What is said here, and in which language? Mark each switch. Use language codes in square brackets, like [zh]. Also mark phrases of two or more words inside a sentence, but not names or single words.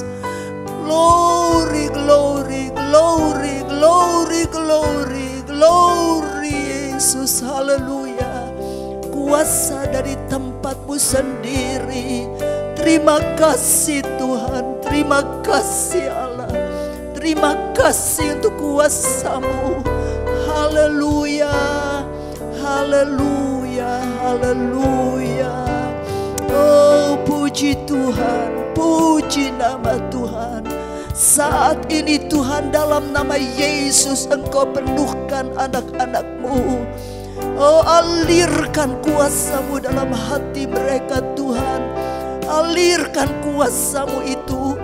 [en] Glory, glory, glory, glory, glory, glory Yesus. [id] Haleluya. Kuasa dari tempat-Mu sendiri. Terima kasih Tuhan, terima kasih Allah, terima kasih untuk kuasa-Mu. Haleluya, haleluya, haleluya. Oh puji Tuhan, puji nama Tuhan. Saat ini Tuhan, dalam nama Yesus Engkau penuhkan anak-anak-Mu. Oh alirkan kuasa-Mu dalam hati mereka Tuhan. Alirkan kuasa-Mu itu.